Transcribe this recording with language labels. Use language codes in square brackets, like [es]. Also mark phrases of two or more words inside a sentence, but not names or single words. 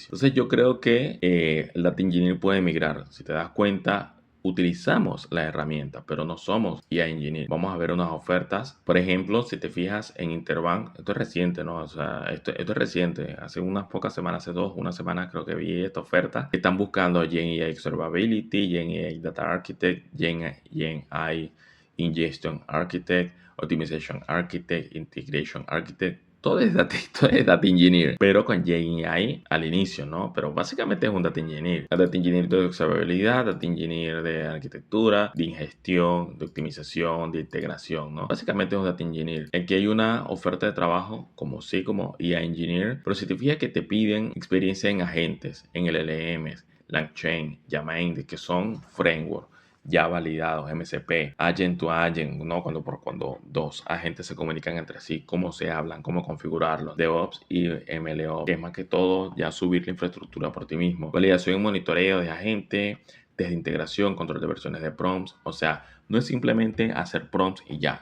[es] Entonces yo creo que el [en] Data Engineer [es] puede migrar. Si te das cuenta, utilizamos la herramienta, pero no somos [en] IA Engineer. [es] Vamos a ver unas ofertas. Por ejemplo, si te fijas en Interbank, esto es reciente, ¿no? O sea, esto es reciente. Hace unas pocas semanas, hace una semana creo que vi esta oferta. Están buscando [en] Gen AI Observability, Gen AI Data Architect, Gen AI Ingestion Architect, Optimization Architect, Integration Architect. [es] Todo es [en] data engineer, [es] pero con GenAI al inicio, ¿no? Pero básicamente es un [en] data engineer. Data engineer [es] de observabilidad, [en] data engineer [es] de arquitectura, de ingestión, de optimización, de integración, ¿no? Básicamente es un [en] data engineer. [es] Aquí hay una oferta de trabajo como sí, como [en] IA engineer, [es] pero si te fijas que te piden experiencia en agentes, en LLMs, LangChain, Yamain, que son frameworks ya validados, [en] MCP, agent to agent, [es] ¿no? Cuando dos agentes se comunican entre sí, cómo se hablan, cómo configurarlos, DevOps y MLOps, que es más que todo ya subir la infraestructura por ti mismo. Validación y monitoreo de agentes, desde integración, control de versiones de prompts, o sea, no es simplemente hacer prompts y ya.